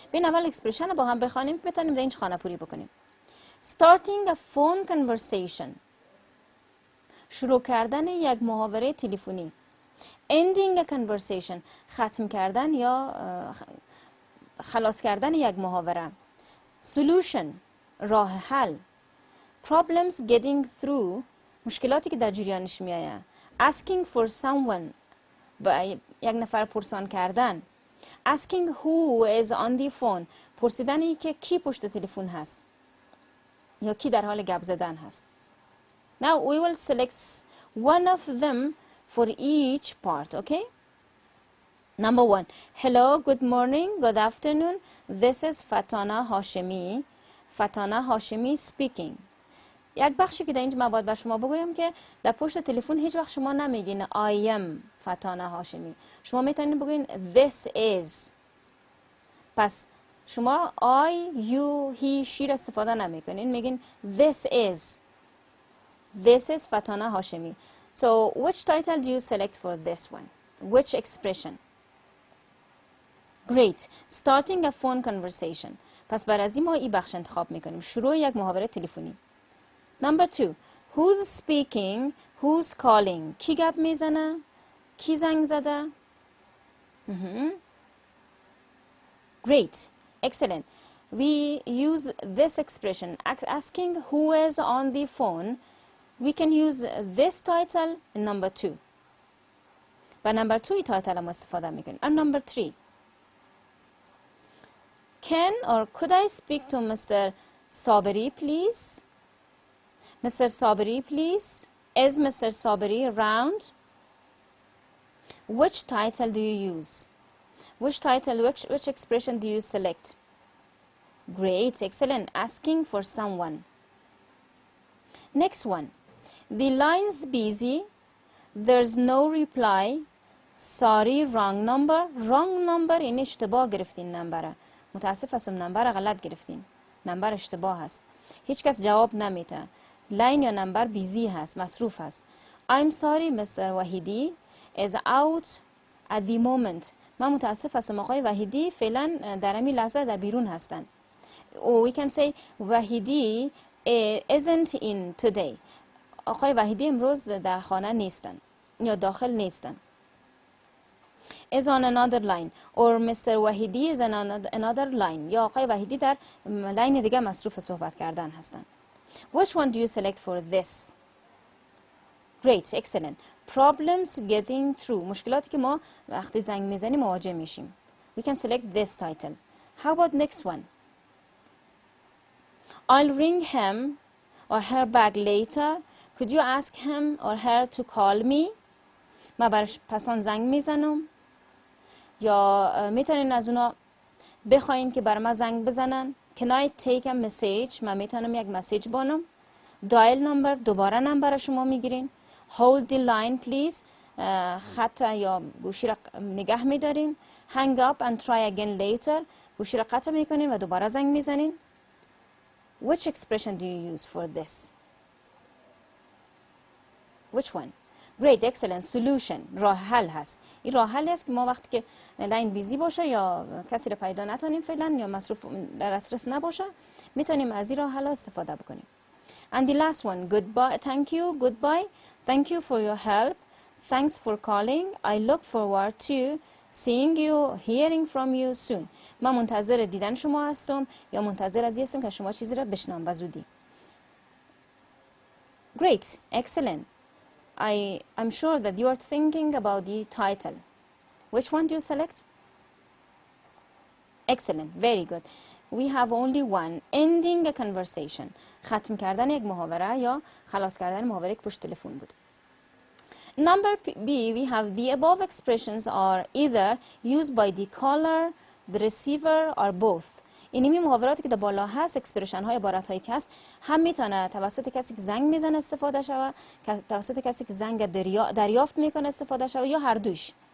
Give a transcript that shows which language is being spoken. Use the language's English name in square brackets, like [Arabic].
[Persian] بین اول اکسپرشن با هم بخوانیم بتونیم در اینجا خانه پوری بکنیم. [English] Starting a phone conversation. [Persian] شروع کردن یک محاوره تلفنی. [English] Ending a conversation. [Persian] ختم کردن یا خلاص کردن یک محاوره. [English] Solution. [Persian] راه حل. [English] Problems getting through. [Persian] مشکلاتی که در جریانش میآید. [English] Asking for someone. [Persian] با یک نفر پرسان کردن. [English] Asking who is on the phone. [Persian] پرسیدنی که کی پشت تلفن هست یا کی در حال گپ زدن هست. [English] Now we will select one of them for each part, okay? Number 1. Hello, good morning, good afternoon. This is Fatana Hashemi. Fatana Hashemi speaking. [Persian] یک بخشی که در اینجا من باید بر شما بگویم که در پشت تلفن هیچ وقت شما نمیگین [English] I am [Persian] فتانه هاشمی. شما میتونید بگوین [English] this is. [Persian] پس شما [English] I, you, he, she [Persian] را استفاده نمیکنین. میگین [English] this is. This is Fataneh Hashemi. So which title do you select for this one? Which expression? Great. Starting a phone conversation. [Persian] پس بر از این ما این بخش انتخاب میکنیم. شروع یک محاوره تلفنی. [English] Number 2. Who's speaking? Who's calling? [Persian] کی گپ میزنه؟ کی زنگ زده؟ [English] Great. Excellent. We use this expression. Asking who is on the phone. We can use this title in number 2. [Persian] با [English] number 2 title [Persian] هم استفاده میکنیم. [English] And number 3. Can or could I speak to Mr. Saberi, please? Mr. Saberi, please. Is Mr. Saberi around? Which title do you use? Which title, which expression do you select? Great, excellent. Asking for someone. Next one. The line's busy. There's no reply. Sorry, wrong number. Wrong number [Persian] این اشتباه گرفتین نمبره. متاسف هستم نمبر غلط گرفتین. نمبر اشتباه هست. هیچ کس جواب نمیده. لاین یا نمبر بیزی هست، مصروف هست. [English] I'm sorry Mr. Vahidi is out at the moment. [Persian] من متاسف هستم آقای وحیدی فعلا در همین لحظه در بیرون هستن. [English] Or we can say Vahidi isn't in today. [Persian] آقای وحیدی امروز در خانه نیستن یا داخل نیستن. [English] is on another line or Mr. Vahidi is on another line. [Persian] یا آقای وحیدی در لاین دیگه مصروف صحبت کردن هستن. [English] Which one do you select for this? Great, excellent. Problems getting through. [Persian] مشکلاتی که ما وقتی زنگ میزنیم مواجه میشیم. [English] We can select this title. How about next one? I'll ring him or her back later. Could you ask him or her to call me? [Persian] من برش پسان زنگ میزنم. یا میتونین از اونا بخواین که بر من زنگ بزنن. [English] Can I take a message? [Persian] من میتونم یک مسیج بانم. [English] Dial number. [Persian] دوباره نمبر شما میگیرین. [English] Hold the line please. [Persian] خط یا گوشی را نگه میدارین. [English] Hang up and try again later. [Persian] گوشی را قطع میکنین و دوباره زنگ میزنین. [English] Which expression do you use for this? Which one? Great, excellent. Solution. [Persian] راه حل هست. این راه حلی است که ما وقتی که لاین بیزی باشه یا کسی را پیدا نتونیم فعلا یا مصروف در دسترس نباشه میتونیم از این راه حل استفاده بکنیم. [English] And the last one, goodbye, thank you, goodbye, thank you for your help, thanks for calling, I look forward to seeing you, hearing from you soon. [Persian] من منتظر دیدن شما هستم یا منتظر از هستم که شما چیزی را بشنوم به زودی. [English] Great, excellent. I'm sure that you are thinking about the title. Which one do you select? Excellent, very good. We have only one, ending a conversation. [Persian] ختم کردن یک محاوره یا خلاص کردن محاوره که پشت تلفن بود. [English] Number B, we have the above expressions are either used by the caller, the receiver or both. [Persian] اینمی محاوراتی که در بالا هست اکسپرشن های عبارت هایی که هست هم میتونه توسط کسی که زنگ میزنه استفاده شود، توسط کسی که زنگ دریافت میکنه استفاده شود یا هر دوش.